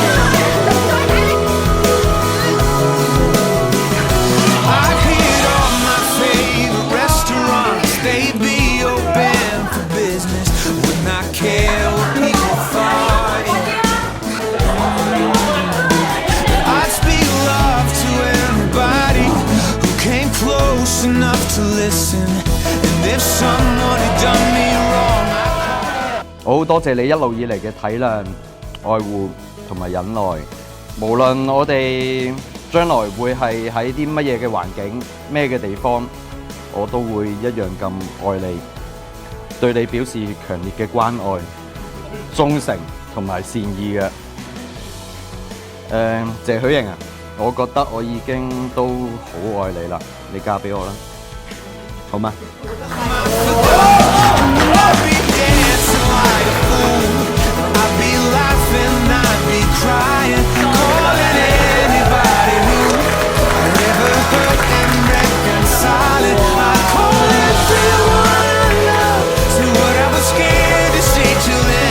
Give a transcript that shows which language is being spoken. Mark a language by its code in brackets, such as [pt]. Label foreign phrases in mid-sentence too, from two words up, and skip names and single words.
[en] I'd hit all my favorite restaurants, they'd be open for business. Would not care what people thought. I'd speak love to anybody who came close enough to listen. And if someone had done me wrong, [yue] 我好多謝你一路以嚟嘅體諒、愛護同埋忍耐。無論我哋將來會係喺啲乜嘢嘅環境、咩嘅地方，我都會一樣咁愛你，對你表示強烈嘅關愛、忠誠同埋善意嘅。謝許瑩啊，我覺得我已經都好愛你啦，你嫁俾我啦，好嗎？ [en] I'd be laughing, I'd be crying, calling anybody who I ever hurt and reconciling. I'd call everyone I love to what I was scared to say to them.